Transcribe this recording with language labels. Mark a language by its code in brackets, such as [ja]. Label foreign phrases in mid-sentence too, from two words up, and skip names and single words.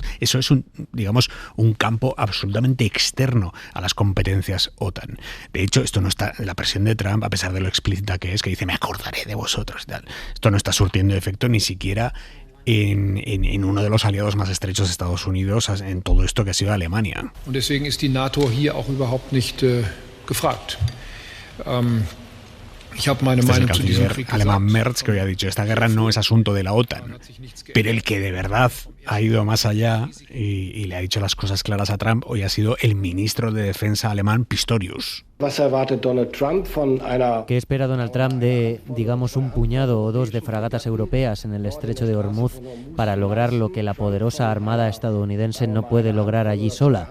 [es] Eso es un campo absolutamente externo a las competencias OTAN. De hecho, esto no está, la presión de Trump, a pesar de lo explícita que es, que dice me acordaré de vosotros y tal, esto no está surtiendo efecto ni siquiera en uno de los aliados más estrechos de Estados Unidos en todo esto que ha sido Alemania. [de] Und deswegen ist die NATO hier auch überhaupt nicht gefragt. Ich habe meine Meinung zu diesem Krieg [es] alemán Merz, que hoy ha dicho: esta guerra no es asunto de la OTAN, pero el que de verdad ha ido más allá y le ha dicho las cosas claras a Trump hoy ha sido el ministro de Defensa alemán Pistorius. ¿Qué espera Donald Trump de, digamos, un puñado o dos de fragatas europeas en el estrecho de Hormuz para lograr lo que la poderosa armada estadounidense no puede lograr allí sola?